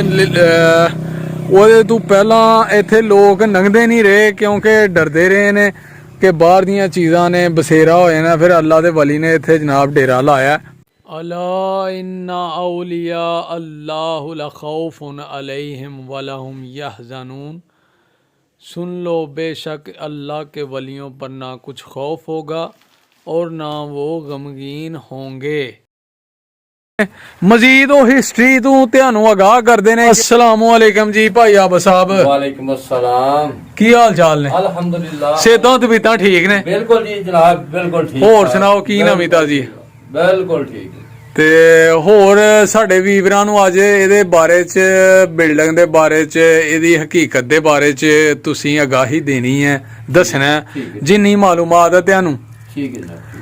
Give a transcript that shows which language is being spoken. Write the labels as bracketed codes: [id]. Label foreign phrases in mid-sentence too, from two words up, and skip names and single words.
[pa] ਉਹਦੇ ਤੋਂ ਪਹਿਲਾਂ ਇੱਥੇ ਲੋਕ ਲੰਘਦੇ ਨਹੀਂ ਰਹੇ ਕਿਉਂਕਿ ਡਰਦੇ ਰਹੇ ਨੇ ਕਿ ਬਾਹਰ ਦੀਆਂ ਚੀਜ਼ਾਂ ਨੇ ਬਸੇਰਾ ਹੋ ਜਾਣਾ। ਫਿਰ ਅੱਲਾ ਦੇ ਵਲੀ ਨੇ ਇੱਥੇ ਜਨਾਬ ਡੇਰਾ ਲਾਇਆ। [ar] ألا إن أولياء الله لا خوف عليهم ولا هم يحزنون. [ur] سن لو بے شک اللہ کے ولیوں پر نہ کچھ خوف ہوگا اور نہ وہ غمگین ہوں گے. [pa] ਮਜੀਦ ਵੋ ਹਿਸਟਰੀ ਤੋ ਤੁਹਾਨੂੰ ਆਗਾਹ ਕਰਦੇ ਨੇ। [ar] السلام عليكم [pa] ਜੀ ਭਾਈ ਆਬ ਸਾਹਬ। [ar] وعليكم السلام. [pa] ਕੀ ਹਾਲ ਚਾਲ ਨੇ? [ar] अल्हम्दुलिल्लाह। [pa] ਸਿਹਤਾਂ ਤਬੀਅਤਾਂ ਠੀਕ ਨੇ? ਬਿਲਕੁਲ ਜੀ ਜਨਾਬ, ਬਿਲਕੁਲ ਠੀਕ। ਹੋਰ ਸੁਣਾਓ ਕੀ ਨਵੀਂ ਤਾਜੀ? ਬਿਲਕੁਲ ਠੀਕ। ਤੇ ਹੋਰ ਸਾਡੇ ਵੀਰਾਂ ਨੂੰ ਅੱਜ ਇਹਦੇ ਬਾਰੇ ਚ, ਬਿਲਡਿੰਗ ਦੇ ਬਾਰੇ ਚ, ਇਹਦੀ ਹਕੀਕਤ ਦੇ ਬਾਰੇ ਚ ਤੁਸੀਂ ਆਗਾਹੀ ਦੇਣੀ ਹੈ, ਦੱਸਣਾ ਜਿੰਨੀ ਮਾਲੂਮਾਤ ਹੈ ਤੁਹਾਨੂੰ। ਠੀਕ ਹੈ ਜਨਾਬ।